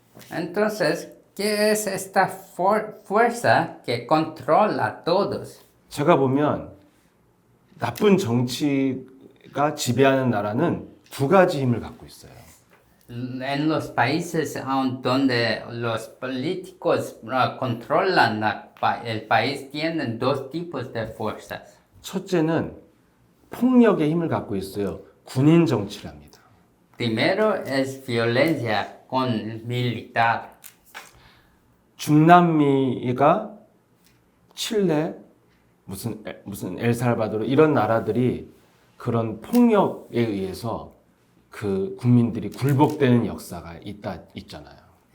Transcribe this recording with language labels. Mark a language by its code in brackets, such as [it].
[es] Entonces, ¿qué es esta fuerza que controla a todos? [ko] 제가 보면 나쁜 정치가 지배하는 나라는 두 가지 힘을 갖고 있어요. [es] En los países donde los políticos controlan el país tienen dos tipos de fuerzas. [ko] 첫째는 폭력의 힘을 갖고 있어요. 군인 정치랍니다. [es] Primero es violencia con militar. [ko] 중남미가 칠레, 무슨 엘살바도르 이런 나라들이 그런 폭력에 의해서 그 국민들이 굴복되는 역사가 있잖아요.